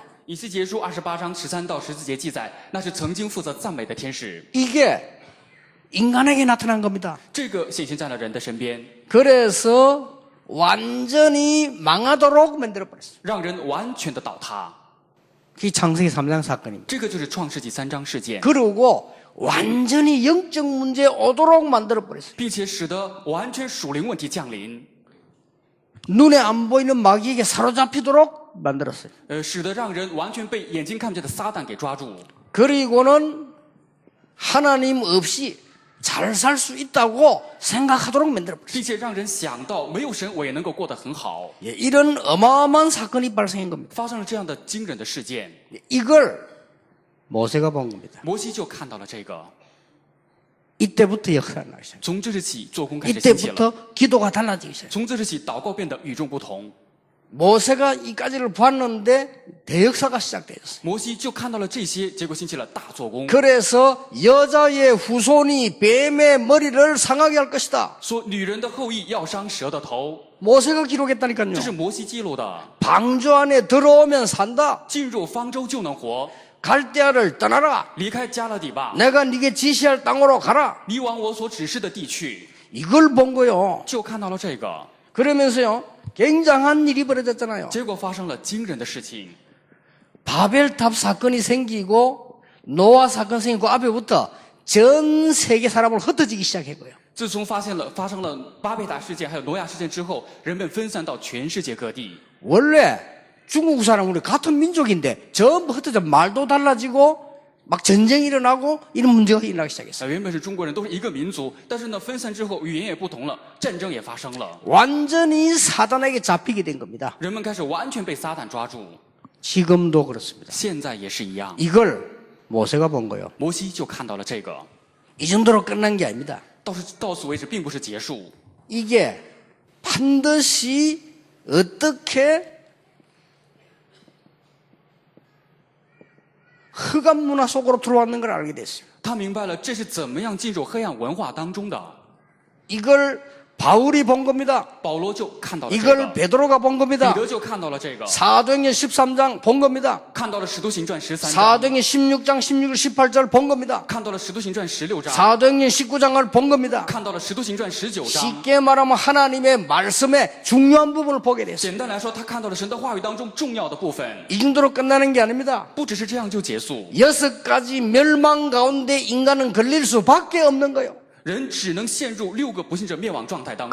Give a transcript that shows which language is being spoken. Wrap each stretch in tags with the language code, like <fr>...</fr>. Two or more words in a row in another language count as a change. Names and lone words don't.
<zh>以西结书28章13到14节记载，那是曾经负责赞美的天使，</zh> <ko>이게 인간에게 나타난 겁니다.</ko> <zh>这个显现在了人的身边，</zh> <ko>그래서 완전히 망하도록 만들어버렸어요.</ko> <zh>让人完全的倒塌。</zh> <ko>그게 창세기 3장 사건입니다.</ko> <zh>这个就是创世纪3章事件，</zh> <ko>그리고 완전히 영적 문제 오도록 만들어버렸어요.</ko> <zh>并且使得完全属灵问题降临，</zh> <ko>눈에 안 보이는 마귀에게 사로잡히도록 만들었어요.</ko> <zh>使得让人完全被眼睛看不见的撒旦给抓住，</zh> <ko>그리고는 하나님 없이 잘 살 수 있다고 생각하도록 만들어버렸어요.</ko> <zh>并且让人想到没有神我也能够过得很好。</zh> <ko>예, 이런 어마어마한 사건이 발생한 겁니다.</ko> <zh>发生了这样的惊人的事件，</zh> <ko>이걸 모세가 본 겁니다.</ko> <zh>摩西就看到了这个，</zh> <ko>이때부터 역사가 나기 시작해요.</ko> <zh>从这日起做工开始兴起了，</zh> <ko>이때부터 기도가 달라지기 시작해요.</ko> <zh>从这日起祷告变得与众不同。</zh> <ko>모세가 이까지를 봤는데 대역사가 시작되었어요.</ko> <zh>摩西就看到了这些，结果兴起了大做工，</zh> <ko>그래서 여자의 후손이 뱀의 머리를 상하게 할 것이다.</ko> <zh>说女人的后裔要伤蛇的头，</zh> <ko>모세가 기록했다니까요.</ko> <zh>这是摩西记录的。</zh> <ko>방주 안에 들어오면 산다.</ko> <zh>进入方舟就能活，</zh> <ko>갈대아를 떠나라.</ko> <zh>离开加勒底吧，</zh> <ko>내가 네게 지시할 땅으로 가라.</ko> <zh>你往我所指示的地去。</zh> <ko>이걸 본 거요.</ko> <zh>就看到了这个，</zh> <ko>그러면서요. 굉장한 일이 벌어졌잖아요.</ko> <zh>结果发生了惊人的事情。</zh> <ko>바벨탑 사건이 생기고 노아 사건 생기고 앞에부터 전 세계 사람을 흩어지기 시작했고요.</ko> <zh>自从发生了巴贝塔事件还有挪亚事件之后，人们分散到全世界各地。</zh> <ko>원래 중국 사람 우리 같은 민족인데 전부 흩어져 말도 달라지고 막 전쟁이 일어나고 이런 문제가 일어나기 시작했어요.</ko> <zh>原本是中国人，都是一个民族，但是呢，分散之后语言也不同了，战争也发生了，</zh> <ko>완전히 사단에게 잡히게 된 겁니다.</ko> <zh>人们开始完全被撒旦抓住。</zh> <ko>지금도 그렇습니다.</ko> <zh>现在也是一样，</zh> <ko>이걸 모세가 본 거예요.</ko> <zh>摩西就看到了这个。</zh> <ko>이 정도로 끝난 게 아닙니다.</ko> <zh>到此为止，并不是结束，</zh> <ko>이게 반드시 어떻게 흑암 문화 속으로 들어왔는 걸 알게 됐어요.</ko> <zh>他明白了这是怎么样进入黑暗文化当中的。</zh> <ko>이걸 바울이 본 겁니다.</ko> <zh>保罗就看到了这</zh> <ko>이걸</ko> <zh>个，</zh> <ko>베드로가 본</ko> <zh>彼</zh> <ko>겁니다.</ko> <zh>得就看到了这个，</zh> <ko>사도행전 13장 본 겁니다.</ko> <zh>看到了使徒行传13章，</zh> <ko>사도행전 16장 16절 18절 본 겁니다.</ko> <zh>看到了使徒行传16章，</zh> <ko>사도행전 19장을 본 겁니다.</ko> <zh>看到了使徒行传19章。</zh> <ko>쉽게 말하면 하나님의 말씀의 중요한 부분을 보게 됐어요.</ko> <zh>简单来说，他看到了神的话语当中重要的部分，</zh> <ko>이 정도로 끝나는 게 아닙니다.</ko> <zh>不只是这样就结束。</zh> <ko>6가지 멸망 가운데 인간은 걸릴 수밖에 없는 거예요.</ko> <zh>人只能陷入6个不信者灭亡状态当中。</zh>